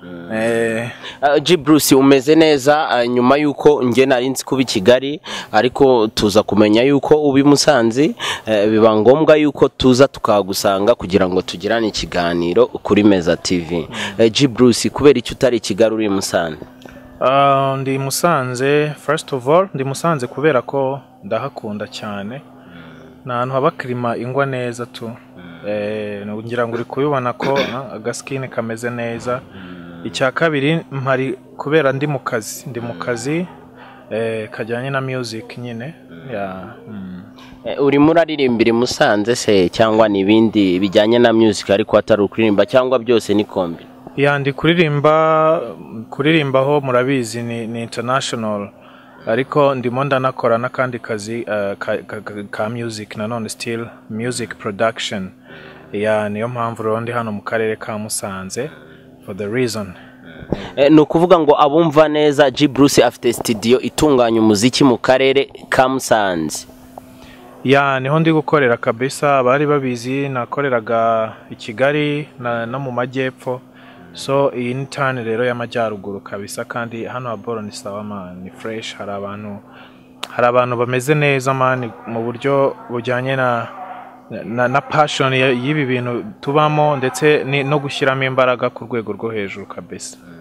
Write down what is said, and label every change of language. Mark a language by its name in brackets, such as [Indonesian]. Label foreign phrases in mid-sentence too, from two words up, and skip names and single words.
[Kinyarwanda] G Bruce umeze neza nyuma yuko nge nari nzi kuba Kigali ariko tuza kumenya yuko ubi Musanze biba ngombwa yuko tuza tukagusanga kugira ngo tugirane ikiganiro kuri Meza TV G Bruce kubera icyo utari Kigali uri Musanze ndi Musanze [English] first of all [Kinyarwanda] ndi Musanze kubera ko ndahakunda cyane n'ahantu haba klima ingwa neza tu ngira ngo uri kubibona ko agaskine kameze neza icya kabiri mpari kubera ndi mu kazi kajyanye na music nyine uri muraririmbira Musanze se cyangwa nibindi bijyanye na music ariko atari ukuririmba cyangwa byose ni kombi ndi kuririmba ho murabizi ni international ariko ndimo ndanakora n'akandi kazi ka music nanone still [English] music production [Kinyarwanda] niyo mpamvu rero ndi hano mu karere ka Musanze [English] for the reason [Kinyarwanda] no kuvuga ngo abumva neza G Bruce afite studio itunganya umuziki mu karere ka Musanze niho ndi gukorera kabisa bari babizi nakoreraga I Kigali no mu majyepfo so iyi ni turn rero y'amajyaruguru kabisa kandi hano aboro ni sawa man ni fresh hari abantu bameze neza man mu buryo bujyanye na passion y'ibi bintu tubamo ndetse no gushyiramo imbaraga ku rwego rwo hejuru kabisa